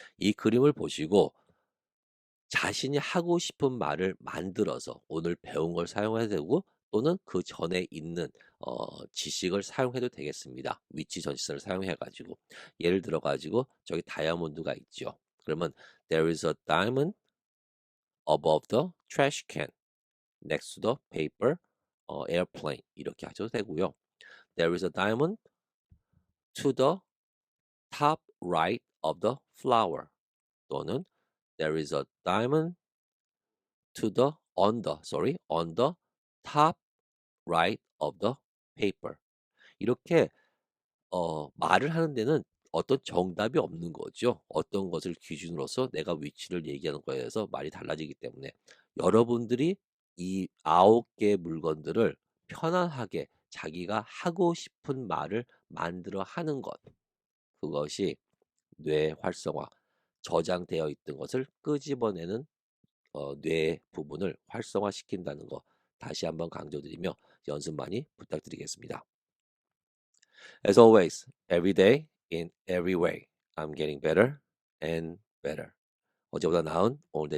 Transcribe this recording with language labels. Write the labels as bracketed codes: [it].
[ko] 이 그림을 보시고 자신이 하고 싶은 말을 만들어서 오늘 배운 걸 사용해도 되고 또는 그 전에 있는 지식을 사용해도 되겠습니다. 위치 전치사를 사용해 가지고 예를 들어 가지고 저기 다이아몬드가 있죠. 그러면 [en] there is a diamond above the trash can next to the paper airplane [ko] 이렇게 하셔도 되고요. [en] There is a diamond to the top right of the flower 또는 there is a diamond to the on the top right of the paper. [ko] 이렇게 말을 하는 데는 어떤 정답이 없는 거죠. 어떤 것을 기준으로서 내가 위치를 얘기하는 거에 대해서 말이 달라지기 때문에 여러분들이 이 9개의 물건들을 편안하게 자기가 하고 싶은 말을 만들어 하는 것. 그것이 뇌 활성화, 저장되어 있던 것을 끄집어내는 뇌 부분을 활성화시킨다는 거 다시 한번 강조드리며 연습 많이 부탁드리겠습니다. [en] As always, every day, in every way, I'm getting better and better. [ko] 어제보다 나은 오늘